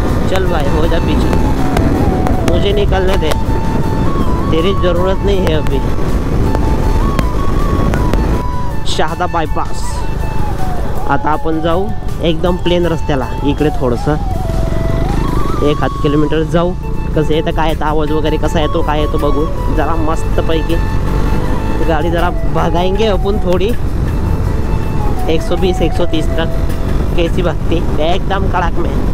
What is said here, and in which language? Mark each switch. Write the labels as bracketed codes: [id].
[hi] चल भाई हो जा पीछे, मुझे निकलने दे, तेरी जरूरत नहीं है अभी. शहादा बायपास. [mr] आता आपण जाऊ एकदम प्लेन रस्त्याला. इकडे थोडंसं 1-8 किलोमीटर जाऊ. कसं येतं काय येतं आवाज वगैरे कसा येतो काय येतो बघू. [hi] जरा मस्तपैकी गाड़ी जरा भगाएंगे अपन थोड़ी 120-130 तक. कैसी भक्ति एकदम कड़ाक में.